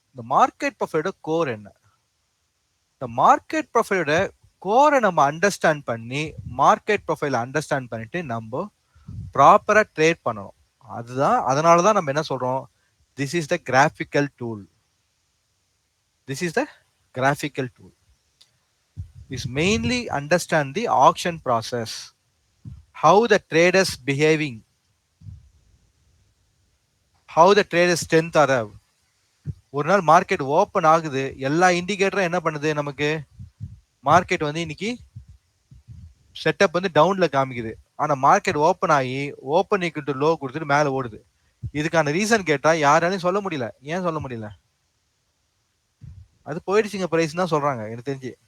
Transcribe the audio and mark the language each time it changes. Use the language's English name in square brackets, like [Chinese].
[Tamil] இந்த market ப்ரொஃபைலோட core என்ன? இந்த மார்க்கெட் ப்ரொஃபைலோட கோரை நம்ம அண்டர்ஸ்டாண்ட் பண்ணி மார்க்கெட் ப்ரொஃபைல் அண்டர்ஸ்டாண்ட் பண்ணிட்டு நம்ம ப்ராப்பரா ட்ரேட் பண்ணணும். அதுதான், அதனால தான் நம்ம என்ன சொல்றோம், [English] This is the graphical tool. This is the graphical tool is mainly understand the auction process, how the traders behaving, how the traders strength are. [Tamil] ஒரு நாள் மார்க்கெட் ஓப்பன் ஆகுது, எல்லா இண்டிகேட்டரும் என்ன பண்ணுது, நமக்கு மார்க்கெட் வந்து இன்னைக்கு செட்டப் வந்து டவுன்ல காமிக்குது. ஆனா மார்க்கெட் ஓப்பன் ஆகி ஓப்பன் ஈக்குவல் டு லோ கொடுத்துட்டு மேல ஓடுது. இதுக்கான ரீசன் கேட்டா யாராலையும் சொல்ல முடியல. ஏன் சொல்ல முடியல? அது போயிடுச்சுங்க பிரைஸ் தான் சொல்றாங்க எனக்கு தெரிஞ்சு.